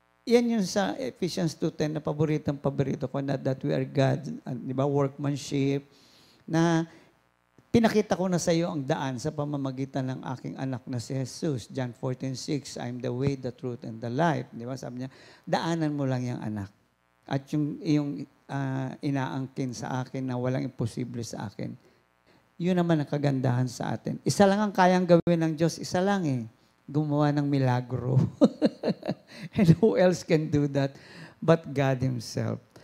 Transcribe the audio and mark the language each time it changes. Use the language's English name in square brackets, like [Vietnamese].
[Filipino] Yan yung sa Ephesians 2:10 na paborito ko na [English] that we are God, [Filipino] di ba, workmanship, na pinakita ko na sa iyo ang daan sa pamamagitan ng aking anak na si Jesus. [English] John 14:6, I'm the way, the truth, and the life. [Filipino] Di ba? Sabi niya, daanan mo lang yung anak. At yung inaangkin sa akin na walang imposible sa akin. Yun naman ang kagandahan sa atin. Isa lang ang kayang gawin ng Diyos. Isa lang eh. Gumawa ng milagro. [English] And who else can do that but God Himself?